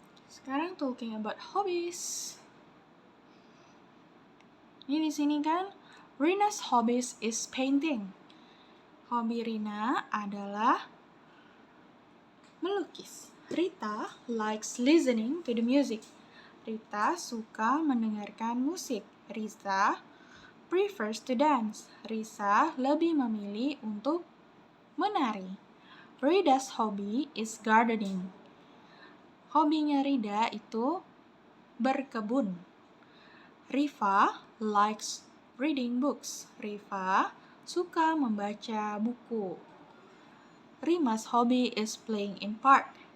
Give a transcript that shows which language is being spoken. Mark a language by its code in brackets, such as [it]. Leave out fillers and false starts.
[id] Sekarang [en] talking about hobbies. [id] Ini di sini kan, [en] Rina's hobbies is painting. [id] Hobi Rina adalah melukis. [en] Rita likes listening to the music. [id] Rita suka mendengarkan musik. [en] Risa prefers to dance. [id] Risa lebih memilih untuk menari. [en] Rida's hobby is gardening. [id] Hobinya Rida itu berkebun. [en] Rifa likes reading books. [id] Rifa suka membaca buku. [en] Rima's hobby is playing in park.